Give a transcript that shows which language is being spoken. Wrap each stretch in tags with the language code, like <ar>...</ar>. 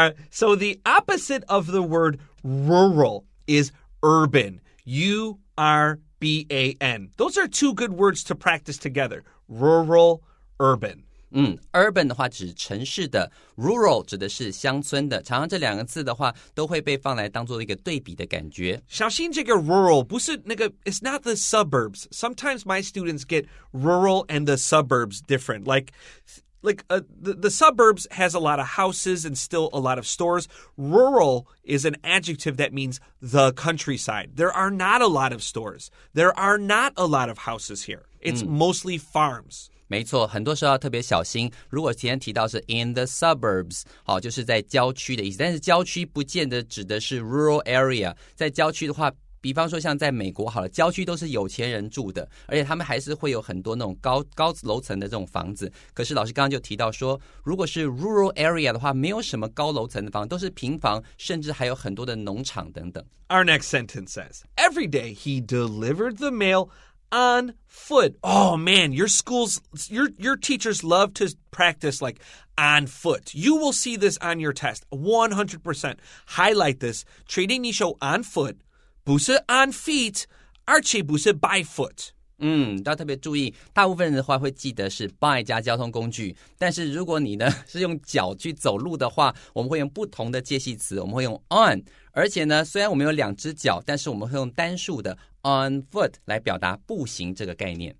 <en>So the opposite of the word rural is urban. U-R-B-A-N. Those are two good words to practice together. Rural, urban.</en> <zh>Urban 的话指城市的 Rural 指的是乡村的常常这两个字的话都会被放来当做一个对比的感觉小心这个 rural 不是那个</zh> <en>It's not the suburbs. Sometimes my students get rural and the suburbs different. The suburbs has a lot of houses and still a lot of stores. Rural is an adjective that means the countryside. There are not a lot of stores. There are not a lot of houses here. It's mostly farms.</en> <zh>没错，很多时候要特别小心。如果今天提到是 in the suburbs， 好，就是在郊区的意思。但是郊区不见得指的是 rural area。在郊区的话，比方说像在美国好了，郊区都是有钱人住的，而且他们还是会有很多那种高楼层的这种房子。可是老师刚刚就提到说，如果是 rural area 的话，没有什么高楼层的房，都是平房，甚至还有很多的农场等等。</zh> <en>Our next sentence says, Every day he delivered the mail on foot. Oh man, your teachers love to practice like on foot. You will see this on your test. 100%. Highlight this.</en> <zh>确定你手 on foot, 不是 on feet, 而且不是 by foot. 要特别注意，大部分人的话会记得是 by 加交通工具，但是如果你呢是用脚去走路的话，我们会用不同的介系词，我们会用 on， 而且呢，虽然我们有两只脚，但是我们会用单数的 on foot 来表达步行这个概念。</zh>